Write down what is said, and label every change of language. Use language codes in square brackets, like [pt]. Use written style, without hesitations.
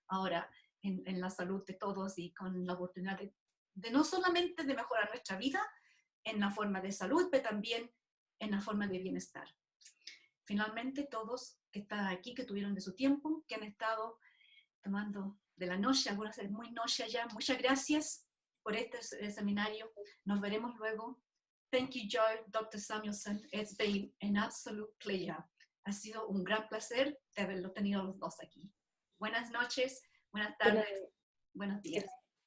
[es] ahora en la salud de todos y con la oportunidad de no solamente de mejorar nuestra vida en la forma de salud, pero también en la forma de bienestar. Finalmente, todos que están aquí, que tuvieron de su tiempo, que han estado tomando de la noche, algunas es muy noche ya, muchas gracias por este seminario. Nos veremos luego. [en] Thank you, [es] Joe, Dr. Samuelson. [en] It's been an absolute pleasure. [es] Ha sido un gran placer de haberlo tenido los dos aquí. Buenas noches, buenas tardes, buenos días.